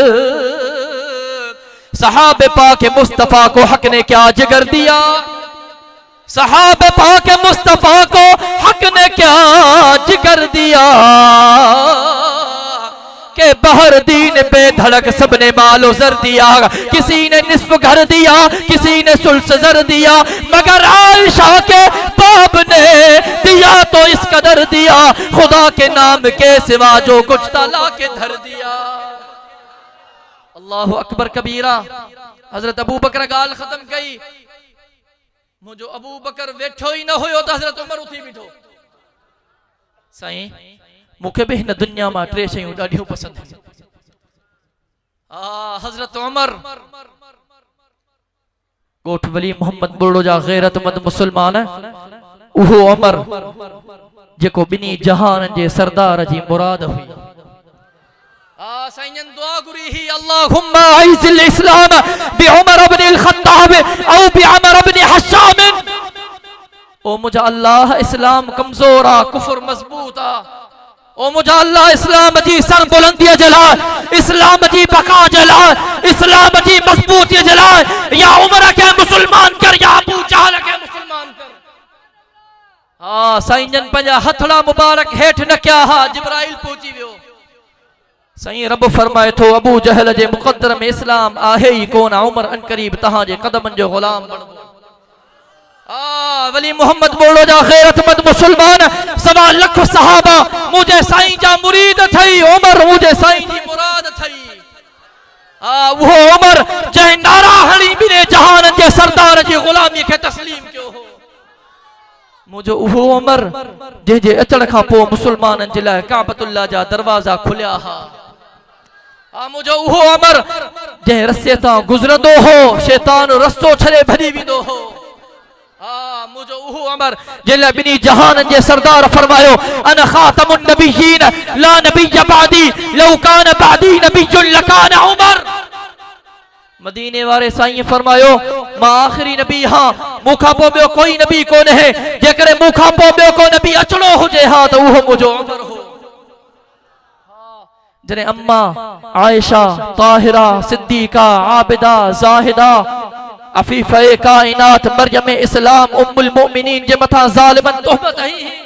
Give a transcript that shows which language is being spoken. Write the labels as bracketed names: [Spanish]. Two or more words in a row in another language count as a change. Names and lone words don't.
[Urdu] صحابۂ پاک مصطفیٰ کو حق نے کیا جگر دیا، صحابۂ پاک مصطفیٰ کو حق نے کیا جگر دیا، کہ بہر دین پہ دھڑک سب نے مالو زر دیا، کسی نے نصف گھر دیا کسی نے ثلث زر دیا، مگر عائشہ کے باپ نے دیا تو اس قدر دیا، خدا کے نام کے سوا جو کچھ تالا کے دھر دیا. [Arabic] الله أكبر كبيرا. [Sindhi] हजरत अबू बकर गाल खत्म कई। मुझो अबू बकर वेठो ही न हुयो तो हजरत उमर उठी बीठो। साईं मूंखे भी हिन दुनिया में टे शयूं ॾाढियूं पसंद आहिनि। हजरत उमर कोठ वली मोहम्मद बुर्ड़ो जा गैरतमंद मुसलमान उहो उमर जेको बिनी जहान जे सरदार जी मुराद हुई। साईं दुआ गुरी ही [Arabic] اللهم أعز الإسلام ب عمر ابن الخطاب أو ب عمر ابن هشام. [Sindhi] ओ मुझा अल्लाह इस्लाम कमजोर आ, कुफर मजबूत आ। ओ मुझा अल्लाह इस्लाम जी सर बुलंदी जला, इस्लाम जी बका जला, इस्लाम जी मजबूती जला। या उमर के मुसलमान कर या अबू जहल के मुसलमान कर। हाँ साईं जन पंजा हथड़ा मुबारक हेठ न क्या हा जिब्राइल पहुंची वियो। साईं रब फरमाए थो अबू जहल जे मुकद्दर में इस्लाम आहे ही कोन, उमर अन करीब तहां जे कदमन जो गुलाम बन। वली मोहम्मद बोलो जा गैरतमंद मुसलमान सवा लख सहाबा मुझे साईं जा मुरीद थई, उमर मुझे साईं जी मुराद थई। वो उमर जंहिं नारा हणी बिने जहान जे सरदार जी गुलामी के तस्लीम क्यों हो। मुझो उहो उमर जंहिंजे अचण खां पोइ मुसलमाननि जे लाइ काबतुल्लाह जा दरवाजा खुलिया हा। मुझो उहो उमर जंहिं रस्ते तां गुज़रंदो हो शैतान रस्तो छॾे भॼी वेंदो हो। मुझो उहो उमर जंहिं बिनी जहान जे सरदार फरमायो [Arabic] أنا خاتم النبيين لا نبي بعدي لو كان بعدي نبي لكان عمر. [Sindhi] मदीने वारे साईं फरमायो मां आखिरी नबी हां, मूंखां पोइ ॿियो कोई नबी कोन है। जेकॾहिं मूंखां पोइ ॿियो को नबी अचणो हुजे हा त उहो मुझो उमर हो। जॾहिं अम्मा आयशा ताहिरा सिद्दीका आबिदा ज़ाहिदा अफीफ़े काइनात मरियम इस्लाम उम्मुल मोमिनीन जे मथा ज़ालिमन तोहमत हई।